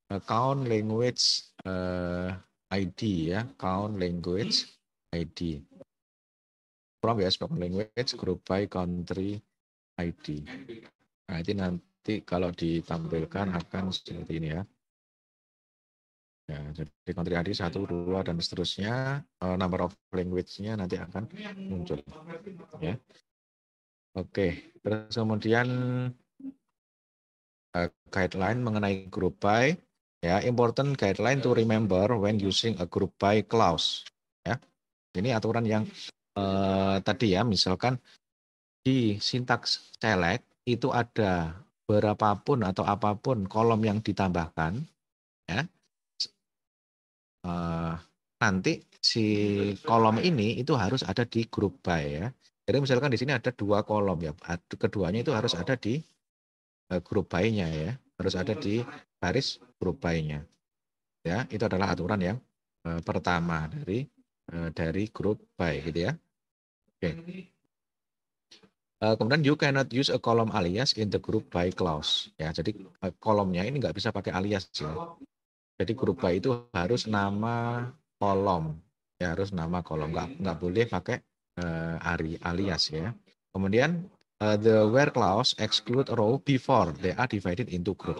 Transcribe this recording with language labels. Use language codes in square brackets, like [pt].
[en] Count language ID ya, count language ID. From ya, spoken language, group by country ID. [id] Nah, ini nanti kalau ditampilkan akan seperti ini ya. Ya, jadi country ID 1, 2, dan seterusnya, number of language-nya nanti akan muncul. Ya. Oke, terus kemudian guideline mengenai group by. [en] Ya, important guideline to remember when using a group by clause. [id] Ya, ini aturan yang tadi ya, misalkan di sintaks select itu ada berapapun atau apapun kolom yang ditambahkan, ya, nanti si kolom ini itu harus ada di group by ya. Jadi misalkan di sini ada 2 kolom ya, keduanya itu harus ada di group by-nya ya, harus ada di baris group by-nya. Ya, itu adalah aturan yang pertama dari group by gitu ya. Oke. Kemudian [en] you cannot use a column alias in the group by clause. [id] Ya, jadi kolomnya ini nggak bisa pakai alias ya. Jadi group by itu harus nama kolom. Ya, harus nama kolom. Nggak boleh pakai alias ya. Kemudian [en] the where clause exclude row before they are divided into group.